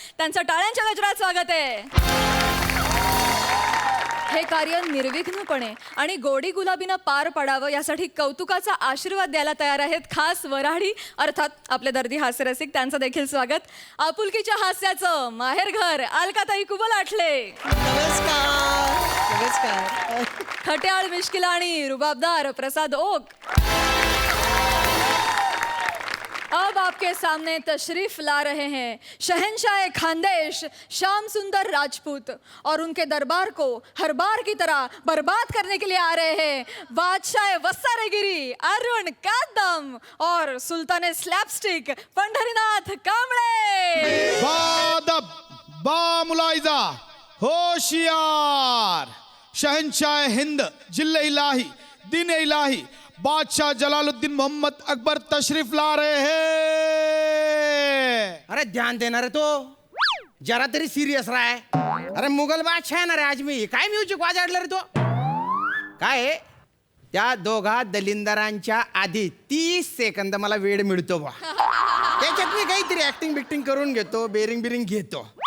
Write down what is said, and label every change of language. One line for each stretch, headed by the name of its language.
Marathi: त्यांचं टाळ्यांच्या गजरात स्वागत आहे. हे कार्य निर्विघ्नपणे आणि गोडी गुलाबीनं पार पडावं यासाठी कौतुकाचा आशीर्वाद द्यायला तयार आहेत खास वऱ्हाडी, अर्थात आपले दर्दी हास्यरसिक. त्यांचं देखील स्वागत. आपुलकीच्या हास्याचं माहेरघर अलकाताई कुबल आठले. नमस्कार. नमस्कार. खट्याळ मिश्किला आणि रुबाबदार प्रसाद ओक.
Hindi: अब आपके सामने तशरीफ ला रहे हैं शहंशाह खानदेश श्याम सुंदर राजपूत, और उनके दरबार को हर बार की तरह बर्बाद करने के लिए आ रहे हैं बादशाह वस्सारेगिरी अरुण कादम और सुल्तान स्लैपस्टिक पंढरीनाथ कांबळे. बादब बा मुलाइजा होशियार शहंशाह हिंद जिले इलाही दिन इलाही बादशाह जलालुद्दीन मोहम्मद अकबर तशरीफ ला रहे हैं.
Marathi: अरे ध्यान देना रे तो, जरा तरी सिरियस राह. अरे मुघल बादशाह ना रे आज मी काय म्युझिक वाजवलं रे तो. काय त्या दोघा दलिंदरांच्या आधी 30 सेकंद मला वेळ मिळतो बा. त्याच्यात मी काहीतरी ऍक्टिंग बिक्टिंग करून घेतो, बेरिंग बिरिंग घेतो.